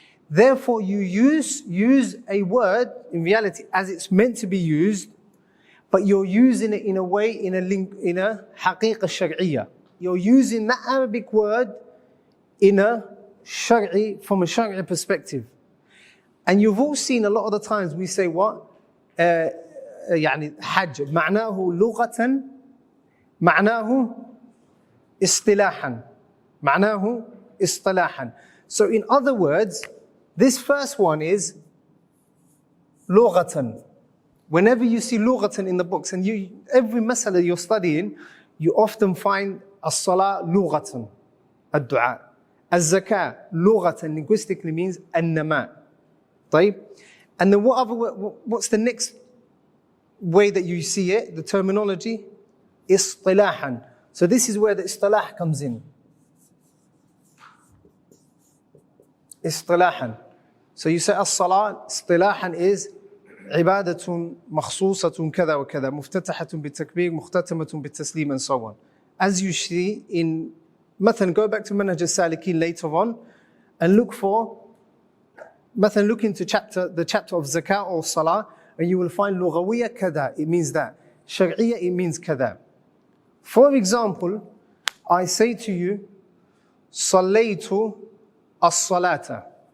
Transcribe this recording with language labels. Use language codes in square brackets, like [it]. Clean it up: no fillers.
[en] Therefore, you use a word in reality as it's meant to be used, but you're using it in a way, in a haqiqah shar'iyya. You're using that Arabic word in a from a Shari'i perspective. And you've all seen a lot of the times we say what? [ar] يعني حج معناه لغة معناه اصطلاحا معناه اصطلاحا. [en] So in other words, this first one is لغة. Whenever you see لغة in the books, and every masala you're studying, you often find [ar] الصلاة لغة, الدعاء. الزكاة لغة [en] linguistically means [ar] النماء. طيب? [en] And then what's the next way that you see it, the terminology? [ar] اصطلاحا. [en] So this is where the istilah comes in. [ar] اصطلاحا. [en] So you say [ar] الصلاة اصطلاحا is عبادة مخصوصة كذا وكذا مفتتحة بالتكبير مختتمة بالتسليم [en] and so on. As you see in مثلا, go back to Manhaj al-Salikin later on and look into the chapter of zakah or salah, and you will find lughawiyya kada, it means that. Shar'iyya, it means kada. For example, I say to you, sallaytu as-salata.